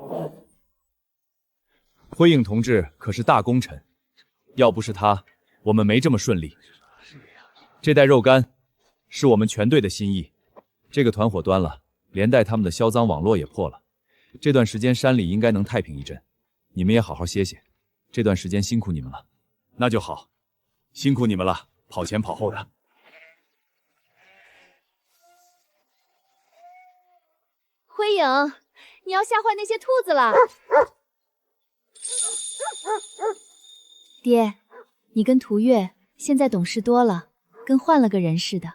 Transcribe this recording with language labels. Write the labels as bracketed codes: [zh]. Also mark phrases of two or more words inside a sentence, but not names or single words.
[zh] 灰影同志可是大功臣，要不是他，我們沒這麼順利。這袋肉乾是我們全隊的心意，這個團伙端了，連帶他們的銷臧網絡也破了。這段時間山裡應該能太平一陣，你們也好好歇歇。這段時間辛苦你們了。那就好，辛苦你們了，跑前跑後的。灰影，你要嚇壞那些兔子了。爹，你跟涂月現在懂事多了，跟換了個人似的。